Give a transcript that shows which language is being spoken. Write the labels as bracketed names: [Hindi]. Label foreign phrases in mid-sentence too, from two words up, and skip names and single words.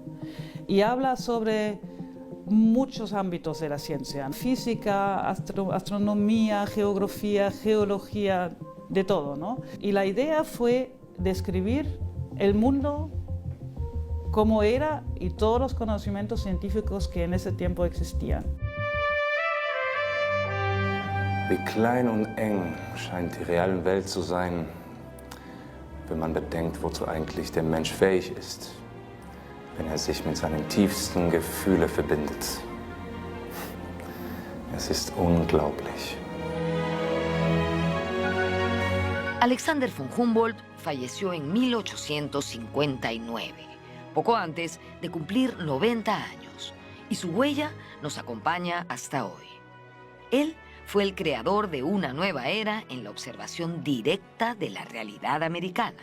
[Spanish] Y habla sobre muchos ámbitos de la ciencia, física, astronomía, geografía, geología, de todo, ¿no? Y la idea fue describir el mundo como era y todos los conocimientos científicos que en ese tiempo existían. [German] Wie klein und eng scheint die reale Welt zu sein, wenn man bedenkt, wozu eigentlich der Mensch fähig ist, wenn sich mit seinen tiefsten Gefühlen verbindet. Es ist unglaublich. [Spanish] Alexander von Humboldt falleció en 1859, poco antes de cumplir 90 años, y su huella nos acompaña hasta hoy. Él fue el creador de una nueva era en la observación directa de la realidad americana.